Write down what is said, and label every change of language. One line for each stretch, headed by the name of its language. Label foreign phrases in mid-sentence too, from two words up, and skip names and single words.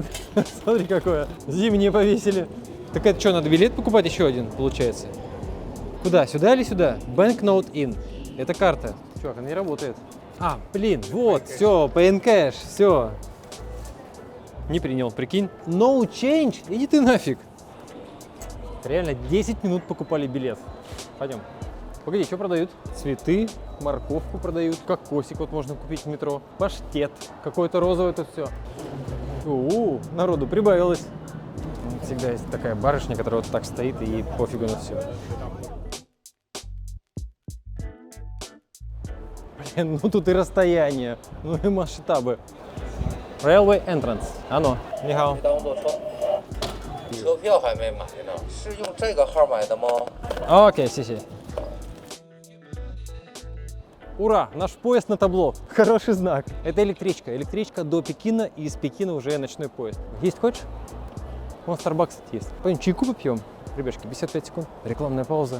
Russian: Смотри, какое. Зимнее повесили. Так это что, надо билет покупать еще один, получается? Куда? Сюда или сюда?
English: Banknote in.
Russian: Это карта. Чувак, она не работает. А, блин, вот, все, PNCash, все. Не принял, прикинь.
English: No change?
Russian: Иди ты нафиг. Реально 10 минут покупали билет. Пойдем. Погоди, что продают? Цветы, морковку продают, кокосик вот можно купить в метро, паштет, какой-то розовый тут все. Народу прибавилось. Всегда есть такая барышня, которая вот так стоит и ей пофигу на все. Блин, ну тут и расстояние, ну и масштабы.
English: Railway entrance.
Russian: Оно. Нихао.
Chinese: 车票还没买呢，是用这个号买的吗？
Russian: Окей, си-си. Ура! Наш поезд на табло. Хороший знак. Это электричка. Электричка до Пекина, и из Пекина уже ночной поезд. Есть хочешь? Вон Starbucks есть. Пойдем чайку попьем. Ребятки, 55 секунд. Рекламная пауза.